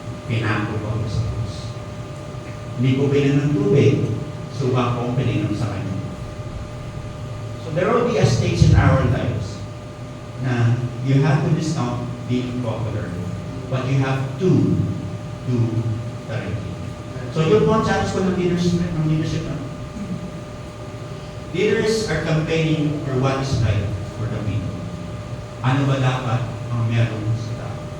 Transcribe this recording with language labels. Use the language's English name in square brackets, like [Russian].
[Filipino] Pinako po sa krus. Hindi po pinainom ng tubig, suba po ang pinainom sa kanya. [English] So there will be a stage in our lives na you have to discount being popular, but you have to do the right thing. [Filipino] So yun po ang challenge ko ng leadership. [English] Leaders are campaigning for what is right for the people. [Filipino] Ano ba dapat ang meron sa tao?